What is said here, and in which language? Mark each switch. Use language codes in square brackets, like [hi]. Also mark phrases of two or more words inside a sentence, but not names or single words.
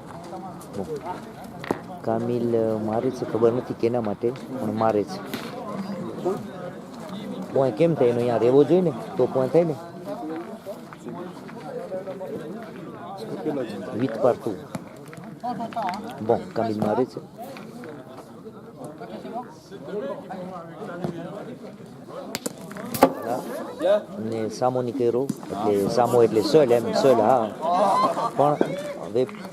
[gu] કામિલ મારે છે, ખબર નથી કેના માટે પણ મારે છે. પોઈન્ટ કેમ થાય એનો અહીંયા રહેવો જોઈએ ને તો પોઈન્ટ થાય ને. [fr] 8 partout. [gu] Bon, Camille મારે છે. ને સામો ની કર્યો એટલે સામો એટલે seul એમ seul હા પણ હવે